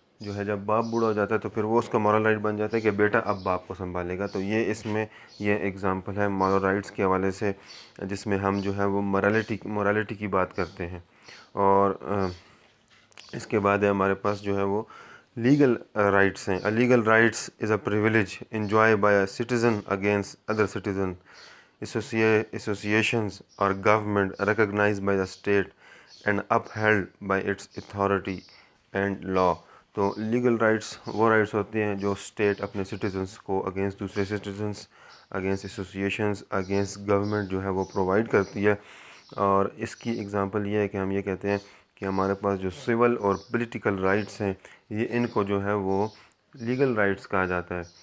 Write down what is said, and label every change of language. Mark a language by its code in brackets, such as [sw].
[ur] جو ہے جب باپ بوڑھا ہو جاتا ہے تو پھر وہ اس کا مورل رائٹ بن جاتا ہے کہ بیٹا اب باپ کو سنبھالے گا. تو یہ اس میں یہ ایگزامپل ہے مورل رائٹس کے حوالے سے جس میں ہم جو ہے وہ مورالٹی کی بات کرتے ہیں. اور اس کے بعد ہے ہمارے پاس جو ہے وہ لیگل رائٹس ہیں. [en] Legal rights is a privilege enjoyed by a citizen against other citizen associations or government recognized by the state and upheld by its authority and law. [ur] تو لیگل رائٹس وہ رائٹس ہوتے ہیں جو state اپنے citizens کو against دوسرے citizens, against associations, against government جو ہے وہ پرووائڈ کرتی ہے. اور اس کی اگزامپل یہ ہے کہ ہم یہ کہتے ہیں کہ ہمارے پاس جو سول اور پولیٹیکل رائٹس ہیں یہ ان کو جو ہے وہ لیگل رائٹس کہا جاتا ہے.